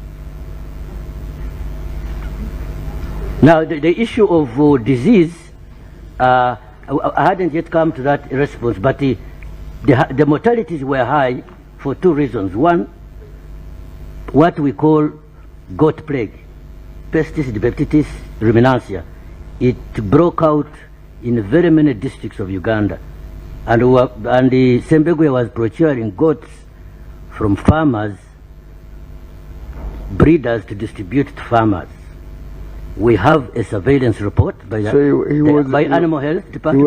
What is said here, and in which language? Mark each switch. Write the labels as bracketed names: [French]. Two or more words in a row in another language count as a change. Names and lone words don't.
[English] Now, the issue of disease, I hadn't yet come to that response, but the mortalities were high for two reasons. One, what we call goat plague, Pestis dipeptitis ruminantia. It broke out in very many districts of Uganda. And the Sembegwe was procuring goats from farmers, breeders to distribute to farmers. We have a surveillance report by, by Animal Health Department.